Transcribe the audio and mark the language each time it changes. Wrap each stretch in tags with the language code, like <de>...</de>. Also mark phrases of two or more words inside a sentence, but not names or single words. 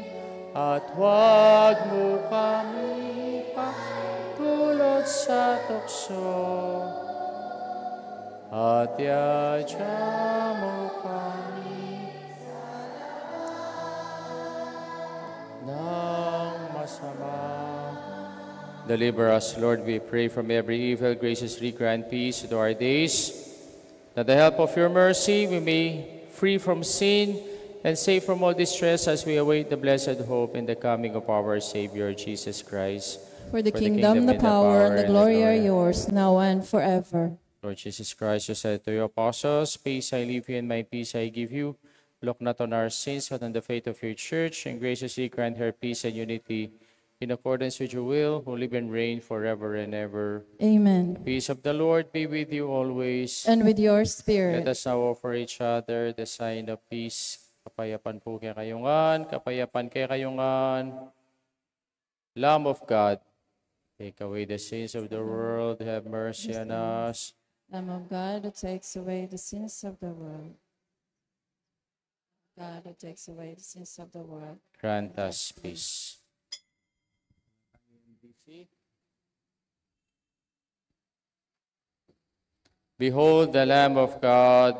<tl>At huwag mo kami pagtulot sa tukso, at yadya mo kami ng masama.</tl> <en>Deliver us, Lord, we pray, from every evil. Graciously grant peace to our days, that the help of your mercy we may free from sin and safe from all distress, as we await the blessed hope in the coming of our Savior, Jesus Christ. For the kingdom, the power, and the glory are yours, now and forever. Lord Jesus Christ, you said to your apostles, peace I leave you and my peace I give you. Look not on our sins, but on the faith of your church, and graciously grant her peace and unity, in accordance with your will, who live and reign forever and ever. Amen. The peace of the Lord be with you always. And with your spirit. Let us now offer each other the sign of peace.</en> <pam>Kapayapan po kay kayungan, kapayapan kay kayungan.</pam> <en>Lamb of God, take away the sins of the world, have mercy on us. Lamb of God, who takes away the sins of the world. God, who takes away the sins of the world. Grant us peace. Behold the Lamb of God.</en>